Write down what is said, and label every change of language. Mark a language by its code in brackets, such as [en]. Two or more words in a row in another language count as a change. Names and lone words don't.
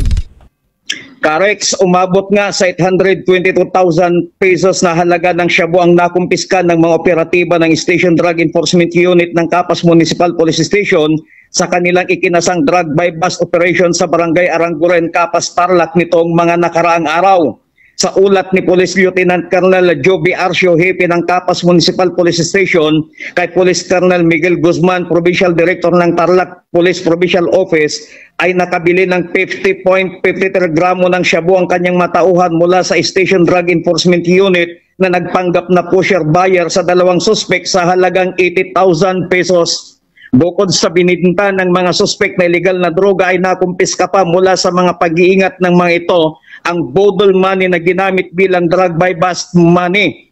[tl] Carex, umabot nga sa 822,000 pesos na halaga ng shabu ang nakumpiska ng mga operatiba ng Station Drug Enforcement Unit ng Capas Municipal Police Station sa kanilang ikinasang [en] drug bypass operation [tl] sa Barangay Aranguren, Capas, Tarlac nitong mga nakaraang araw. Sa ulat ni Police Lieutenant Colonel Joby Arcio, Hepe ng Capas Municipal Police Station, kay Police Colonel Miguel Guzman, Provincial Director ng Tarlac Police Provincial Office, ay nakabili ng 50.53 gramo ng shabu ang kanyang matauhan mula sa Station Drug Enforcement Unit na nagpanggap na [en] pusher buyer [tl] sa 2 suspek sa halagang 80,000 pesos. Bukod sa bininta ng mga suspek na illegal na droga ay nakumpiska pa mula sa mga pag-iingat ng mga ito ang [en] bodle money [tl] na ginamit bilang [en] drug bypass money.